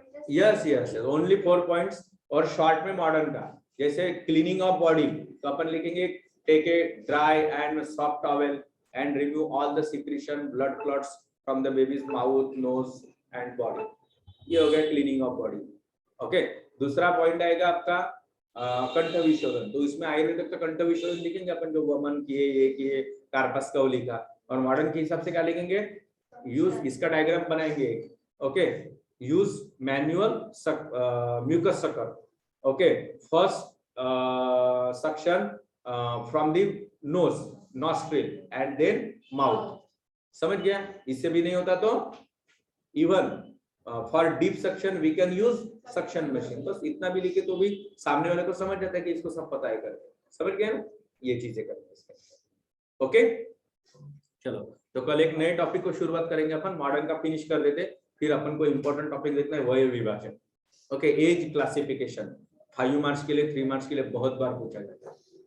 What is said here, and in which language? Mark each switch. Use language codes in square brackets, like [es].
[hi] Yes yes, only 4 points. और short में modern का, जैसे क्लीनिंग ऑफ बॉडी, तो अपन लिखेंगे [en] Take a dry and soft towel and remove all the secretion blood clots from the baby's mouth nose and body. [hi] ये हो गया cleaning of body. Okay, दूसरा पॉइंट आएगा आपका कंठ विशोधन। तो इसमें आयुर्वेदिक का कंठ विशोधन लिखेंगे अपन, जो वमन किए ये किए कार्पस का लिखा, और मॉडर्न के हिसाब से क्या लिखेंगे? यूज, इसका डायग्राम बनाएंगे। [en] Okay, use manual mucus sucker. Okay, first suction from the nose, nostril and then mouth. [hi] समझ गया? इससे भी नहीं होता तो [en] even for deep suction we can use suction machine। [hi] बस इतना भी लिखे तो भी सामने वाले को समझ जाता है कि इसको सब पता है करके। समझ गया ना? ये चीजें करते हैं। ओके, चलो, तो कल एक नए टॉपिक को शुरुआत करेंगे अपन, मॉडर्न का फिनिश कर देते, फिर अपन को इंपॉर्टेंट टॉपिक देखना है वय विभाजन। ओके, एज क्लासिफिकेशन 5 मार्क्स के लिए, 3 मार्क्स के लिए बहुत बार पूछा जाता है।